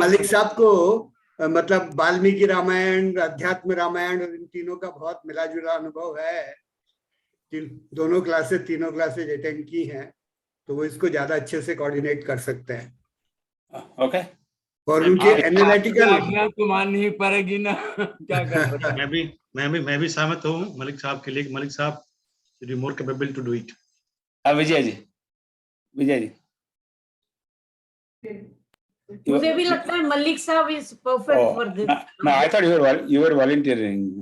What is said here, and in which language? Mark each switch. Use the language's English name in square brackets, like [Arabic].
[Hindi] मलिक साहब को मतलब वाल्मीकि रामायण, अध्यात्म रामायण, इन तीनों का बहुत मिला जुला अनुभव है। तीनों क्लासेस अटेंड की हैं, तो वो इसको ज्यादा अच्छे से कोऑर्डिनेट कर सकते हैं। ओके। और उनके एनालिटिकल तो माननी ही पड़ेगी ना, क्या कर। मैं भी सहमत हूँ मलिक साहब के लिए। [English] मलिक साहब should be more capable to do it. [Hindi] Vijay ji मुझे भी लगता है मलिक साहब [English] Is perfect for this. No, I thought you were volunteering.